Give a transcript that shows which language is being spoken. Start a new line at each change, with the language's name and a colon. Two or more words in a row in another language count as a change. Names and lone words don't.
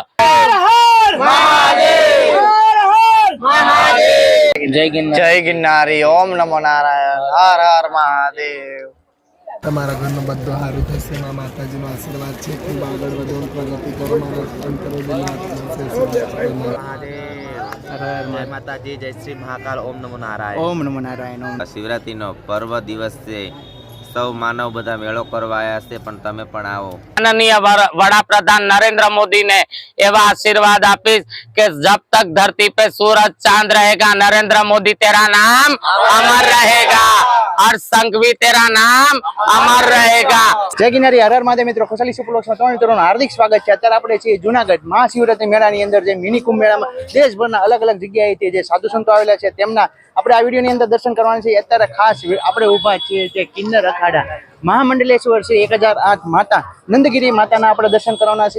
Gujarati: જય ગિરનારી। ઓમ નમો નારાયણ। હર હર મહાદેવ। તમારા ઘરનું બધું સારું થશે। મા માતાજીનો આશીર્વાદ છે। ખૂબ આગળ વધો, પ્રગતિ કરો। મારા અંતરો
Hindi: जय माताजी, जय श्री महाकाल। ओम नमो नारायण।
Gujarati: ઓમ નમો નારાયણ। શિવરાત્રિ નો પર્વ દિવસ સે સૌ માનવ બધા મેળો કરવા આવ્યા છે, પણ તમે પણ આવો। માનનીય વડાપ્રધાન નરેન્દ્ર મોદી ને એવં આશીર્વાદ આપીશ કે
Hindi: जब तक धरती पे सूरज चांद रहेगा, नरेंद्र मोदी तेरा नाम अमर रहेगा और संघवी तेरा नाम अमर रहेगा।
Gujarati: જય ગિરનારી। હર હર મહાદેવ। મિત્રો ખુશાલી સુપલોક્સમાં તમામ મિત્રોનું હાર્દિક સ્વાગત છે। અત્યારે આપણે છીએ જુનાગઢ મહાશિવરાત્રી મેળાની અંદર, જે મિની કુંભ મેળામાં દેશભરના અલગ અલગ જગ્યાએથી જે સાધુ સંતો આવેલા છે તેમના આપણે આ વિડીયોની અંદર દર્શન કરવાના છે। અત્યારે ખાસ આપણે ઊભા છીએ જે કિન્નર અખાડા મહામંડલેશ્વર છે 1008 માતા નંદગીરી માતાના આપણે દર્શન કરવાના છે।